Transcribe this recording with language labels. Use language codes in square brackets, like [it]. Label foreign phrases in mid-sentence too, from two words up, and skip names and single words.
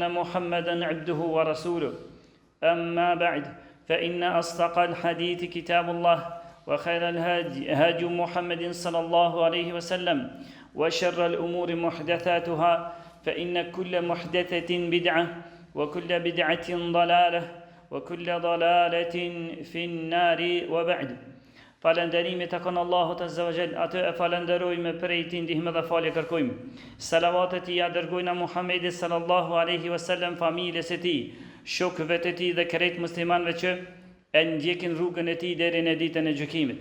[ar] محمدا عبده ورسوله أما بعد فإن أصدق الحديث كتاب الله وخير الهدي هدي محمد صلى الله عليه وسلم وشر الأمور محدثاتها فإن كل محدثة بدعة وكل بدعة ضلالة وكل ضلالة في النار وبعد [sq] Falënderimi të kënë Allahut Azza wa Jall, atë e falenderojmë prej tij ndihmë dhe falje kërkojmë. Salavatet i dërgojna Muhammedit [ar] صلى الله عليه وسلم, [sq] familjes së tij, shokëve të tij dhe krejt muslimanëve që e ndjekin rrugën e tij deri në ditën e gjykimit.